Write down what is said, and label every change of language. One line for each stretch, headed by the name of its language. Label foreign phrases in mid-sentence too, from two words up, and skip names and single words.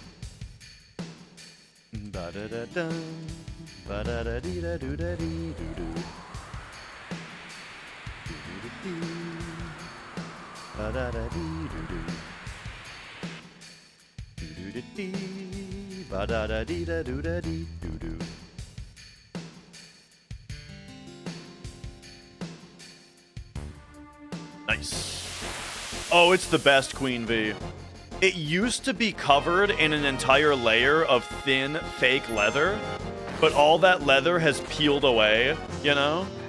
English: Ba-da-da-da, ba-da-da-dee-da-doo-da-dee-doo-doo. Doo-doo-doo-doo. Ba-da-da-dee-doo-doo. Doo-doo-doo-dee. Ba-da-da-dee-da-doo-da-dee-doo-doo. Nice. Oh, it's the best, Queen V. It used to be covered in an entire layer of thin, fake leather, but all that leather has peeled away, you know?